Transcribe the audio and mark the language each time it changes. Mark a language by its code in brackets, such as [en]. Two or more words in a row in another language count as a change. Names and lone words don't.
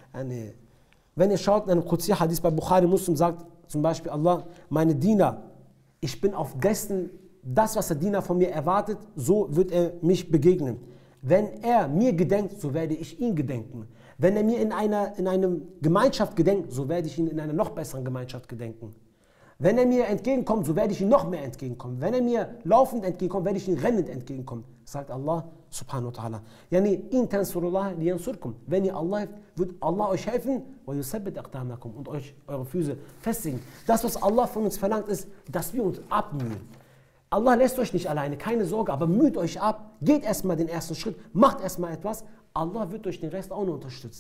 [de] Wenn ihr schaut, in einem Qudsi-Hadith bei Bukhari Muslim sagt zum Beispiel Allah, meine Diener, ich bin auf dessen, das, was der Diener von mir erwartet, so wird er mich begegnen. Wenn er mir gedenkt, so werde ich ihn gedenken. Wenn er mir in einer Gemeinschaft gedenkt, so werde ich ihn in einer noch besseren Gemeinschaft gedenken. Wenn er mir entgegenkommt, so werde ich ihm noch mehr entgegenkommen. Wenn er mir laufend entgegenkommt, werde ich ihm rennend entgegenkommen. [ar] Sagt الله سبحانه وتعالى. يعني، إن تنصروا الله ينصركم. [de] Wenn ihr Allah helft, wird Allah euch helfen und euch eure Füße festigen. Das, was Allah von uns verlangt, ist, dass wir uns abmühen. Allah lässt euch nicht alleine, keine Sorge, aber müht euch ab. Geht erstmal den ersten Schritt, macht erstmal etwas. Allah wird euch den Rest auch noch unterstützen.